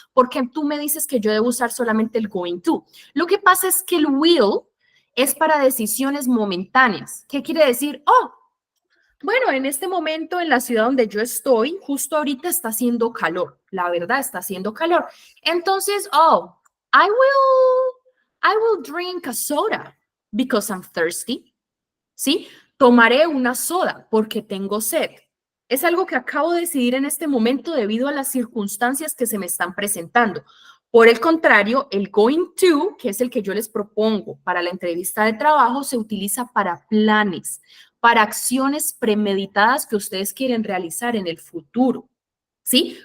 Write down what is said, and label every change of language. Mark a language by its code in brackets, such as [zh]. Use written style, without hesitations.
[es] Porque tú me dices que yo debo usar solamente el going to. Lo que pasa es que el will es para decisiones momentáneas. ¿Qué quiere decir? Bueno, en este momento en la ciudad donde yo estoy, justo ahorita está haciendo calor. La verdad, está haciendo calor. [en] Entonces, I will drink a soda because I'm thirsty. [es] ¿Sí? Tomaré una soda porque tengo sed. Es algo que acabo de decidir en este momento debido a las circunstancias que se me están presentando. Por el contrario, el going to, que es el que yo les propongo para la entrevista de trabajo, se utiliza para planes, para acciones premeditadas que ustedes quieren realizar en el futuro. ¿Sí?